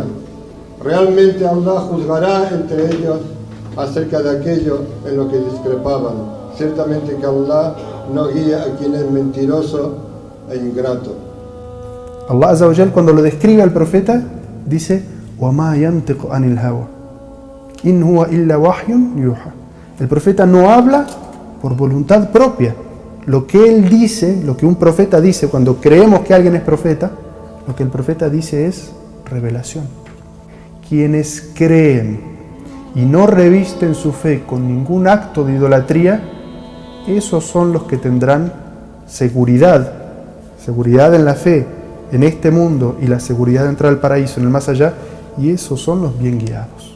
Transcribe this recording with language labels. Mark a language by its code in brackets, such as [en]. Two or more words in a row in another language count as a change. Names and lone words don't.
[es] Realmente Allah juzgará entre ellos acerca de aquello en lo que discrepaban. Ciertamente que Allah no guía a quien es mentiroso e ingrato. [ar] الله عز وجل, [es] cuando lo describe al profeta, dice [ar] وَمَا يَنْتِقُ عَنِ الْهَوَى إِنْ هُوَ إِلَّا وَحْيٌ يُوحَى. [es] El profeta no habla por voluntad propia. Lo que él dice, lo que un profeta dice cuando creemos que alguien es profeta, lo que el profeta dice es revelación. Quienes creen y no revisten su fe con ningún acto de idolatría, esos son los que tendrán seguridad en la fe en este mundo y la seguridad de entrar al paraíso en el más allá, y esos son los bien guiados.